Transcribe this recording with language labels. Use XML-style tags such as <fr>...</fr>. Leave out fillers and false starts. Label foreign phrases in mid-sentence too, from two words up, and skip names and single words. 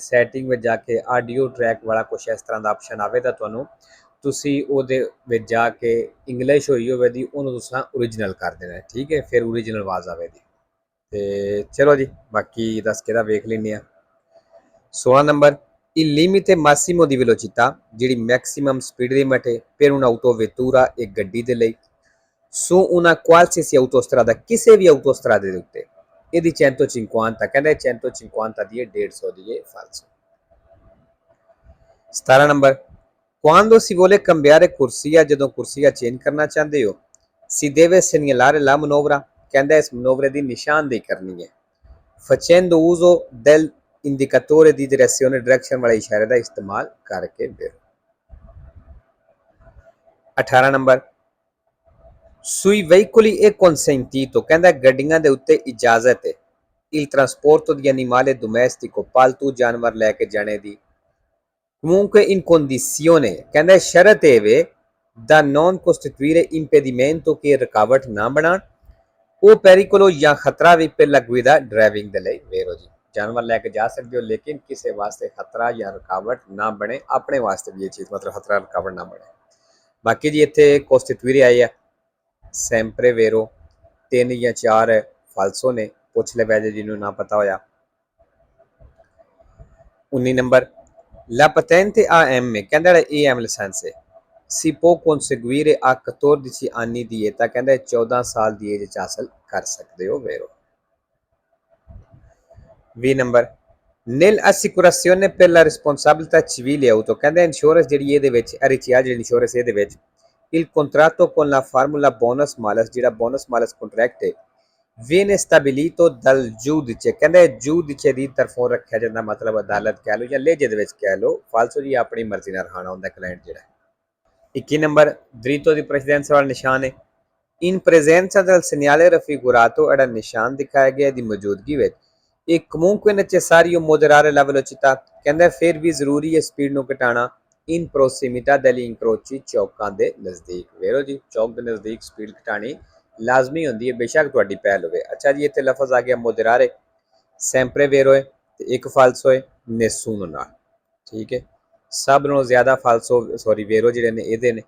<pa>ਸੈਟਿੰਗ ਵਿੱਚ ਜਾ ਕੇ</pa> <en>audio track</en> <pa>ਵਾਲਾ ਕੁਛ ਇਸ ਤਰ੍ਹਾਂ ਦਾ ਆਪਸ਼ਨ ਆਵੇਗਾ ਤੁਹਾਨੂੰ, ਤੁਸੀਂ ਉਹਦੇ ਵਿੱਚ ਜਾ ਕੇ ਇੰਗਲਿਸ਼ ਹੋਈ ਹੋਵੇ ਦੀ ਉਹਨੂੰ ਤੁਸੀਂ ਓਰੀਜਨਲ ਕਰ ਦੇਣਾ। ਠੀਕ ਹੈ, ਫਿਰ ਓਰੀਜਨਲ ਆਵਾਜ਼ ਆਵੇਗੀ। ਤੇ ਚਲੋ ਜੀ, ਬਾਕੀ ਦੱਸ ਕੇ ਦਾ ਵੇਖ ਲੈਂਦੇ ਹਾਂ।</pa> <it>16 ਨੰਬਰ il limite massimo di velocità,</it> <pa>ਜਿਹੜੀ</pa> <en>maximum speed limit</en> <pa>ਹੈ</pa> <it>per un'autovettura</it> <pa>ਇੱਕ ਗੱਡੀ ਦੇ ਲਈ,</pa> <it>su una qualsiasi autostrada,</it> <pa>ਕਿਸੇ ਵੀ autostrada ਦੇ ਉੱਤੇ, ਇਹਦੀ 150 ਕਹਿੰਦਾ 150 ਦੀ ਹੈ, 150 ਦੀ ਹੈ ਫਾਲਸੋ।</pa> <it>17 ਨੰਬਰ quando si vuole cambiare corsia,</it> <pa>ਜਦੋਂ ਕੁਰਸੀਆ ਚੇਂਜ ਕਰਨਾ ਚਾਹੁੰਦੇ ਹੋ,</pa> <it>si deve segnalare la manovra,</it> <pa>ਕਹਿੰਦਾ ਇਸ ਮਨੋਵਰੇ ਦੀ ਨਿਸ਼ਾਨਦੇਹੀ ਕਰਨੀ ਹੈ,</pa> <it>facendo uso del indicatore di direzione,</it> <hi>डायरेक्शन वाले इशारे का इस्तेमाल करके फिर।</hi> <it>18 नंबर sui veicoli e consentito,</it> <pa>ਕਹਿੰਦਾ ਗੱਡੀਆਂ ਦੇ ਉੱਤੇ ਇਜਾਜ਼ਤ ਹੈ,</pa> <it>il trasporto di animale domestico,</it> <pa>ਪਾਲਤੂ ਜਾਨਵਰ ਲੈ ਕੇ ਜਾਣੇ ਦੀ,</pa> <it>comunque in condizione,</it> <pa>ਕਹਿੰਦਾ ਸ਼ਰਤ ਹੈ</pa> <it>da non costituire impedimento, che</it> <pa>ਰੁਕਾਵਟ ਨਾ ਬਣਨ, ਉਹ ਪੈਰੀਕੋਲੋ ਜਾਂ ਖਤਰਾ ਵੀ ਪਹਿਲਾ ਗੁਇਦਾ ਡਰਾਈਵਿੰਗ ਦੇ ਲਈ ਵੇਰੋ ਜੀ। ਜਾਨਵਰ ਲੈ ਕੇ ਜਾ ਸਕਦੇ ਹੋ ਲੇਕਿਨ ਕਿਸੇ ਵਾਸਤੇ ਖਤਰਾ ਜਾਂ ਰੁਕਾਵਟ ਨਾ ਬਣੇ, ਆਪਣੇ ਵਾਸਤੇ ਵੀ ਇਹ ਚੀਜ਼ ਮਤਲਬ ਖਤਰਾ ਰੁਕਾਵਟ ਨਾ ਬਣੇ। ਬਾਕੀ ਜੀ ਇੱਥੇ ਕੋਸਟੀਟੂਰੇ ਆਈ ਹੈ,</pa> <it>sempre vero,</it> <pa>3 ਜਾਂ 4 ਫਾਲਸੋ ਨੇ, ਪੁੱਛ ਲੈ ਵੈਜੇ ਜਿਹਨੂੰ ਨਾ ਪਤਾ ਹੋਇਆ। 19 ਨੰਬਰ</pa> <it>la patente AM,</it> <pa>ਕਹਿੰਦਾ ਜਿਹੜਾ AM ਲਾਇਸੈਂਸ ਹੈ,</pa> <it>si può conseguire a 14 anni di età,</it> <pa>ਕਹਿੰਦਾ 14 ਸਾਲ ਦੀ ਏਜ 'ਚ ਹਾਸਲ ਕਰ ਸਕਦੇ ਹੋ ਵੇਰੋ।</pa> <it>20 ਨੰਬਰ nell'assicurazione per la responsabilità civile auto,</it> <pa>ਕਹਿੰਦਾ ਇੰਸ਼ੋਰੈਂਸ ਜਿਹੜੀ ਇਹਦੇ ਵਿੱਚ ਅਰਿਚਿਆ ਜਿਹੜੀ ਇੰਸ਼ੋਰੈਂਸ ਇਹਦੇ ਵਿੱਚ</pa> <it>il contratto con la formula bonus malus,</it> <pa>ਜਿਹੜਾ</pa> <it>bonus malus</it> <pa>contract ਹੈ,</pa> <it>viene stabilito dal giudice,</it> <pa>ਕਹਿੰਦਾ giudice ਦੀ ਤਰਫੋਂ ਰੱਖਿਆ ਜਾਂਦਾ, ਮਤਲਬ ਅਦਾਲਤ ਕਹਿ ਲਓ ਜਾਂ ਲਹਿਜੇ ਦੇ ਵਿੱਚ ਕਹਿ ਲਓ, ਫਾਲਸੋ ਜੀ ਆਪਣੀ ਮਰਜ਼ੀ ਨਾਲ ਰਹਾਣਾ ਹੁੰਦਾ ਕਲਾਇੰਟ ਜਿਹੜਾ। 21 ਨੰਬਰ</pa> <it>dritto di precedenza</it> <pa>ਵਾਲਾ ਨਿਸ਼ਾਨ ਹੈ,</pa> <it>in presenza del segnale raffigurato,</it> <pa>ਜਿਹੜਾ ਨਿਸ਼ਾਨ ਦਿਖਾਇਆ ਗਿਆ ਦੀ ਮੌਜੂਦਗੀ ਵਿੱਚ, ਇਹ</pa> <it>comunque necessario moderare la velocità,</it> <pa>ਕਹਿੰਦਾ ਫਿਰ ਵੀ ਜ਼ਰੂਰੀ ਹੈ ਸਪੀਡ ਨੂੰ ਘਟਾਉਣਾ,</pa> <it>in prossimità degli incroci,</it> <pa>ਚੌਕਾਂ ਦੇ ਨਜ਼ਦੀਕ ਵੇਰੋ ਜੀ, ਚੌਕ ਦੇ ਨਜ਼ਦੀਕ ਸਪੀਡ ਘਟਾਣੀ ਲਾਜ਼ਮੀ ਹੁੰਦੀ ਹੈ, ਬੇਸ਼ੱਕ ਤੁਹਾਡੀ ਪਹਿਲ ਹੋਵੇ। ਅੱਛਾ ਜੀ, ਇੱਥੇ ਲਫ਼ਜ਼ ਆ ਗਿਆ ਮੋਦਰਾਰੇ,</pa> <it>sempre vero</it> <pa>ਹੈ ਤੇ ਇੱਕ ਫਾਲਸੋ ਹੈ ਨੇਸੂਨੋ ਨਾਲ। ਠੀਕ ਹੈ, ਸਭ ਨਾਲੋਂ ਜ਼ਿਆਦਾ ਫਾਲਸੋ ਸੌਰੀ ਵੇਰੋ ਜਿਹੜੇ ਨੇ ਇਹਦੇ ਨੇ।</pa>